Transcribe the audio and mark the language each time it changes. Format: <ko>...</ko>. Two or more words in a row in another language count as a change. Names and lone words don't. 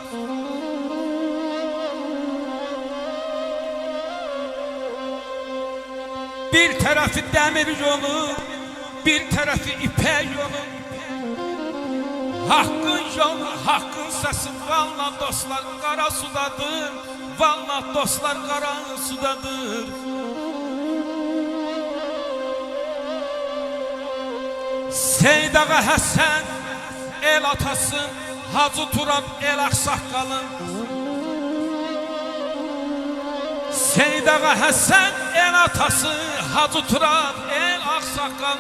<tr>Bir tarafı demir yolu, bir tarafı ipek yolu. Hakkın yolu, hakkın sesi vallahi dostlar kara sudadır. Vallahi dostlar kara sudadır.</tr> <az>Seyid Ağa Həsən el atası, Hacı Turab el aksaqqalı. Seyid Ağa Həsən el atası, Hacı Turab el aksaqqalı.</az>